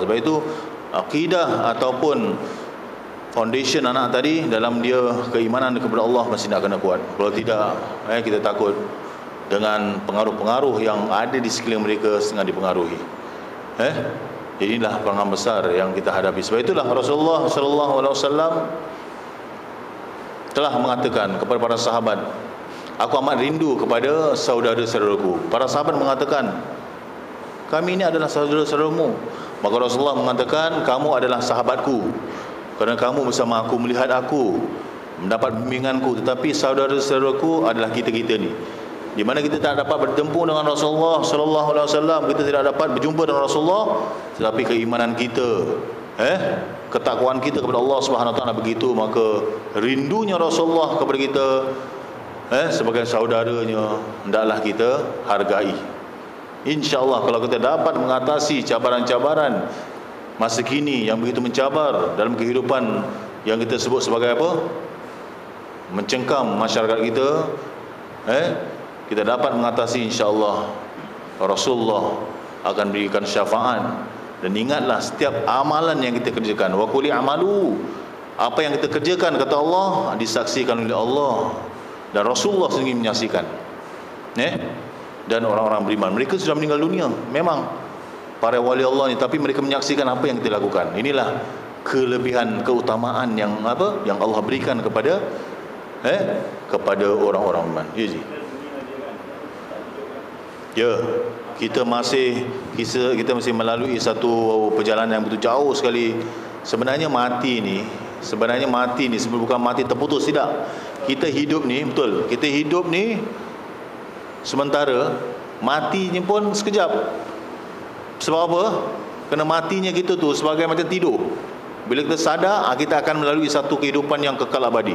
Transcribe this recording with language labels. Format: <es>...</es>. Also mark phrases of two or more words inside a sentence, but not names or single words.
<ms>Sebab itu akidah ataupun foundation anak tadi dalam dia keimanan kepada Allah mesti nak kena kuat. Kalau tidak kita takut dengan pengaruh-pengaruh yang ada di sekeliling mereka setengah dipengaruhi. Jadi inilah perangan besar yang kita hadapi. Sebab itulah Rasulullah</ms> <ar>sallallahu alaihi wasallam</ar> <ms>telah mengatakan kepada para sahabat, aku amat rindu kepada saudara-saudaraku. Para sahabat mengatakan, kami ini adalah saudara-saudaramu. Maka Rasulullah mengatakan, kamu adalah sahabatku, kerana kamu bersama aku, melihat aku, mendapat bimbinganku. Tetapi saudara-saudaraku adalah kita-kita ni, di mana kita tak dapat bertempur dengan Rasulullah</ms> <ar>sallallahu alaihi wasallam,</ar> <ms>kita tidak dapat berjumpa dengan Rasulullah, tetapi keimanan kita, ketakwaan kita kepada Allah</ms> <ar>Subhanahu wa taala</ar> <ms>begitu, maka rindunya Rasulullah kepada kita sebagai saudaranya, hendaklah kita hargai. InsyaAllah kalau kita dapat mengatasi cabaran-cabaran masa kini yang begitu mencabar dalam kehidupan yang kita sebut sebagai apa? Mencengkam masyarakat kita, kita dapat mengatasi, insyaAllah Rasulullah akan berikan syafaat. Dan ingatlah setiap amalan yang kita kerjakan,</ms> <ar>wa quli amalu,</ar> <ms>apa yang kita kerjakan kata Allah disaksikan oleh Allah dan Rasulullah sendiri menyaksikan. Dan orang-orang beriman, mereka sudah meninggal dunia memang, para wali Allah ni, tapi mereka menyaksikan apa yang kita lakukan. Inilah kelebihan, keutamaan yang apa yang Allah berikan kepada kepada orang-orang beriman. Ya, kita masih melalui satu perjalanan yang begitu jauh sekali. Sebenarnya mati ni bukan mati terputus, tidak. Kita hidup ni, betul, kita hidup ni sementara, matinya pun sekejap. Sebab apa? Kena matinya kita tu sebagai macam tidur. Bila kita sadar, kita akan melalui satu kehidupan yang kekal abadi.</ms>